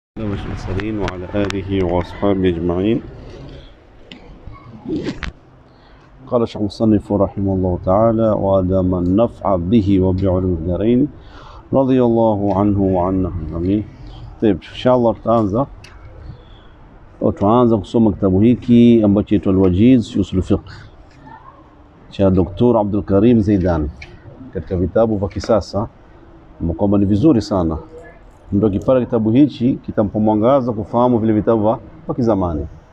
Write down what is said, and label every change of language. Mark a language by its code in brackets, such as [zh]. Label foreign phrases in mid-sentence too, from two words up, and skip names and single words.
[ar] على المرسلين وعلى آله وأصحابه أجمعين. قال الشيخ المصنف رحمه الله تعالى: وأدام النفع به وبعلوم الدارين رضي الله عنه وعنه آمين. طيب إن شاء الله [sw] tutaanza kusoma kitabu hiki ambacho kinaitwa Al-Wajiz fi Usul Fiqh cha Dr. Abdul Karim Zaidan. Katika vitabu vya kisasa kwamba ni vizuri sana ndio kipara kitabu hichi kitampa mwangaza kufahamu vile vitabu vya kizamani.